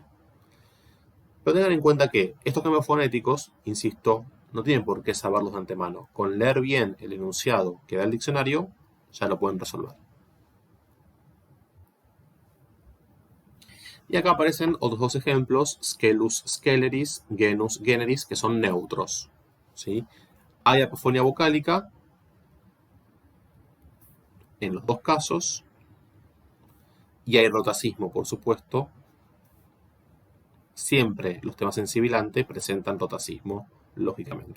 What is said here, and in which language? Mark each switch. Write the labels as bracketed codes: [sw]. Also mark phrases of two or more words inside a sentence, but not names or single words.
[es] Pero tengan en cuenta que estos cambios fonéticos, insisto, no tienen por qué saberlos de antemano. Con leer bien el enunciado que da el diccionario, ya lo pueden resolver. Y acá aparecen otros dos ejemplos, [la] scelus, sceleris, genus, generis, [es] que son neutros. ¿Sí? Hay apofonía vocálica en los dos casos y hay rotacismo, por supuesto. Siempre los temas en sibilante presentan rotacismo, lógicamente.